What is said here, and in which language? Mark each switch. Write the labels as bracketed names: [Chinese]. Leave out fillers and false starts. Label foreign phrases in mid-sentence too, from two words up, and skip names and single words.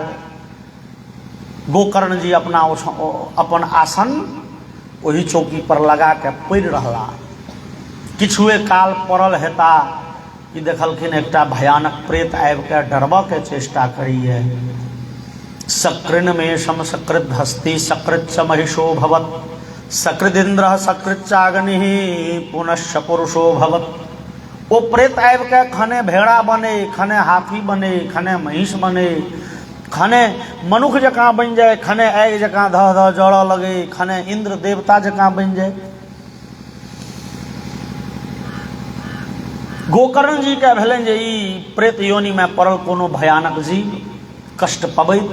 [Maithili] गोकर्ण जी अपन आसन ओही चौकी पर लगा के पड़ि रहला। किछुए काल पड़ल हेता कि देखलखिन एकटा भयानक प्रेत आबि के डरबऽ के चेष्टा करैए। [Sanskrit] सकृन में शम सकृत हस्ती सकृत च महिषो भवत सकृदिंद्र सकृत चाग्नि पुनश्च पुरुषो भवत। [Maithili] ओ प्रेत आबि के खने भेड़ा बने, खने हाथी बने, खने महिष बने, खने मनुख जकाँ बनि जाए, खने आगि जकाँ धऽ धऽ जड़ऽ लगे, खने इंद्र देवता जकाँ बनि जाए। गोकर्ण जी के भेलनि जे ई प्रेत योनि में पड़ल कोनो भयानक जीव, कष्ट पबैत।